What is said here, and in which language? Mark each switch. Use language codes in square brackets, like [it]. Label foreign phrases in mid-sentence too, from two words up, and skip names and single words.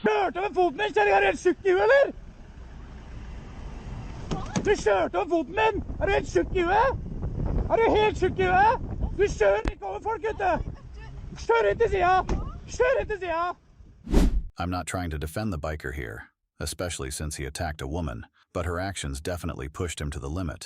[no] kjørte over foten min, kjenner jeg er helt syk i huet, eller? Du kjørte over foten min! Er du helt syk i huet? Er du helt syk i huet? Du kjører ikke over folk, gutte! Kjør inn til sida! Kjør inn til sida! [en] I'm not trying to defend the biker here, especially since he attacked a woman, but her actions definitely pushed him to the limit.